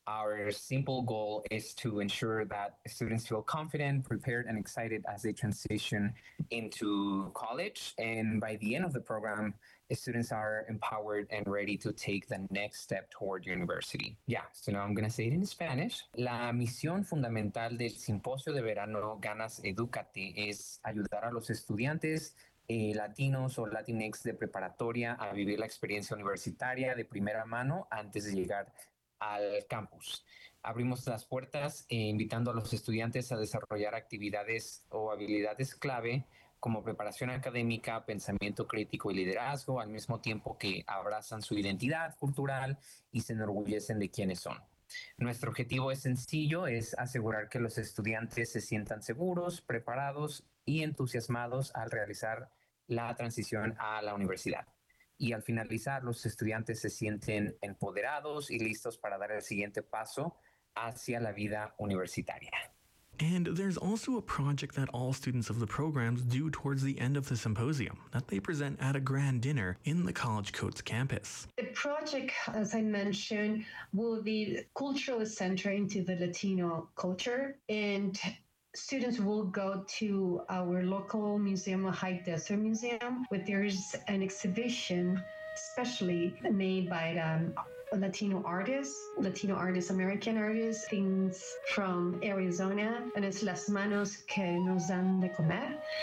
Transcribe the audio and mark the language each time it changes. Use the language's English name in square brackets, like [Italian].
[English] Our simple goal is to ensure that students feel confident, prepared, and excited as they transition into college. And by the end of the program, students are empowered and ready to take the next step toward university. Yeah, so now I'm going to say it in Spanish. [Spanish] La misión fundamental del simposio de verano GANAS Educate es ayudar a los estudiantes latinos o latinx de preparatoria a vivir la experiencia universitaria de primera mano antes de llegar al campus. Abrimos las puertas invitando a los estudiantes a desarrollar actividades o habilidades clave como preparación académica, pensamiento crítico y liderazgo, al mismo tiempo que abrazan su identidad cultural y se enorgullecen de quiénes son. Nuestro objetivo es sencillo, es asegurar que los estudiantes se sientan seguros, preparados y entusiasmados al realizar la transición a la universidad. Y al finalizar, los estudiantes se sienten empoderados y listos para dar el siguiente paso hacia la vida universitaria. [English] And there's also a project that all students of the programs do towards the end of the symposium that they present at a grand dinner in the College Coats campus. The project, as I mentioned, will be culturally centered into the Latino culture, and students will go to our local museum, High Desert Museum, where there is an exhibition specially made by Latino artists, American artists, things from Arizona, and it's Las Manos Que Nos Dan De Comer.